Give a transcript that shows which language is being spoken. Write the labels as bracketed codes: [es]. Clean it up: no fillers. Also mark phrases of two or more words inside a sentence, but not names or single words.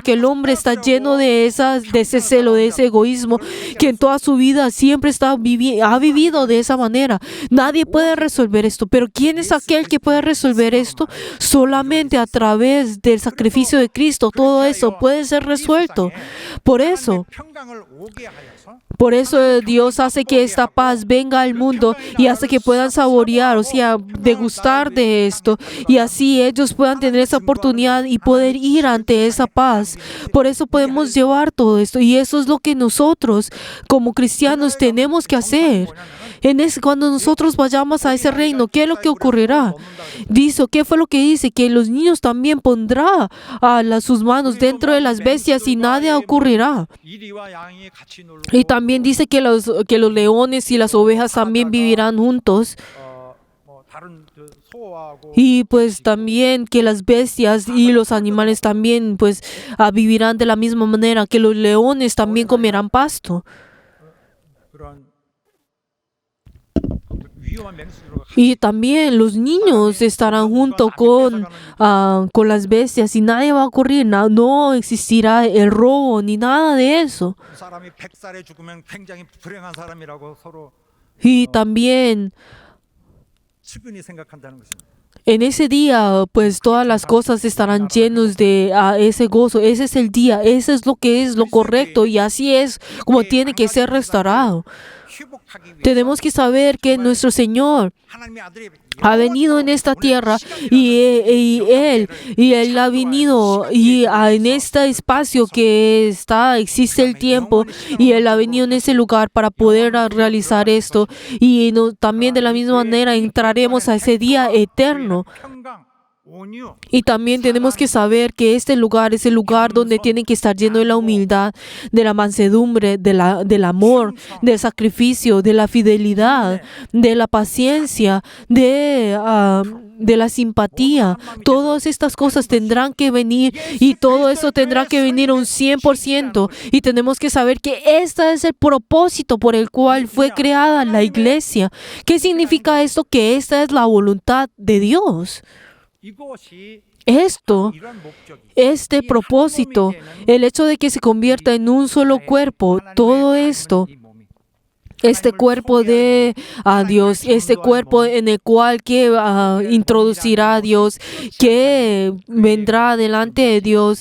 [es] Porque el hombre está lleno de ese celo, de ese egoísmo, que en toda su vida siempre ha vivido de esa manera. Nadie puede resolver esto. Pero ¿quién es aquel que puede resolver esto? Solamente a través del sacrificio de Cristo. Todo eso puede ser resuelto. Por eso [ko] 평강을 오게 하여서 [es] Dios hace que esta paz venga al mundo y hace que puedan saborear, o sea, degustar de esto. Y así ellos puedan tener esa oportunidad y poder ir ante esa paz. Por eso podemos llevar todo esto. Y eso es lo que nosotros, como cristianos, tenemos que hacer. Cuando nosotros vayamos a ese reino, ¿qué es lo que ocurrirá? ¿Qué fue lo que dice? Que los niños también pondrá sus manos dentro de las bestias y nada ocurrirá. [ko] 이리와 양이 같이 놀고 [es] Y también dice que los leones y las ovejas también vivirán juntos. [ko] 뭐 다른 소하고 [es] Y pues también que las bestias y los animales también pues vivirán de la misma manera, que los leones también comerán pasto. [ko] 그런 위험한 맹수들과 [es] Y también los niños estarán junto con las bestias y nadie va a ocurrir, no existirá el robo ni nada de eso. [ko] 사람이 100살에 죽으면 굉장히 불행한 사람이라고 서로 [es] Y también [ko] 측은히 생각한다는 것입니다. [es] en ese día, pues todas las cosas estarán llenos de ese gozo. Ese es el día, ese es lo que es lo correcto y así es como tiene que ser restaurado. [ko] 회복하기 위해서 [es] Tenemos que saber que nuestro Señor [ko] 하나님의 아들이 [es] ha venido en esta tierra y Él ha venido y en este espacio que existe el tiempo y Él ha venido en ese lugar para poder realizar esto y también de la misma manera entraremos a ese día eterno. [ko] 평강, 온유, [es] Y también tenemos que saber que este lugar es el lugar donde tienen que estar lleno de la humildad, de la mansedumbre, del amor, del sacrificio, de la fidelidad, de la paciencia, de la simpatía. Todas estas cosas tendrán que venir y todo eso tendrá que venir un 100%. Y tenemos que saber que este es el propósito por el cual fue creada la iglesia. ¿Qué significa esto? Que esta es la voluntad de Dios. [ko] 이것이 [es] Esto, [ko] 이런 목적이 [es] este propósito, el hecho de que se convierta en un solo cuerpo, todo esto, [ko] 이 몸이 [es] este cuerpo de Dios, este cuerpo en el cual que introducirá a Dios, que vendrá delante de Dios.